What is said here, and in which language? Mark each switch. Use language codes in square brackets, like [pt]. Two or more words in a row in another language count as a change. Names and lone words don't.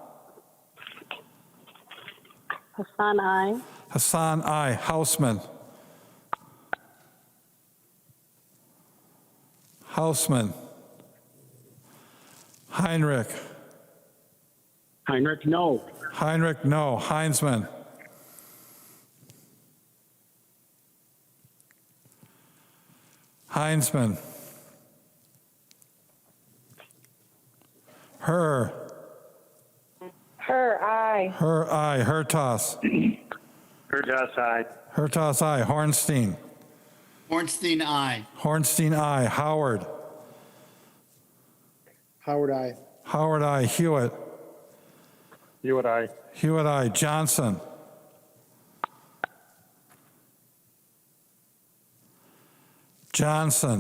[en] Hassan, aye. Hassan, aye. Hausman. Hausman. Heinrich. Heinrich, no. Heinrich, no. Heinzman. Heinzman. Her. Her, aye. Her, aye. Hertas. Hertas, aye. Hertas, aye. Hornstein. Ornstein, aye. Hornstein, aye. Howard. Howard, aye. Howard, aye. Hewitt. Hewitt, aye. Hewitt, aye. Johnson. Johnson.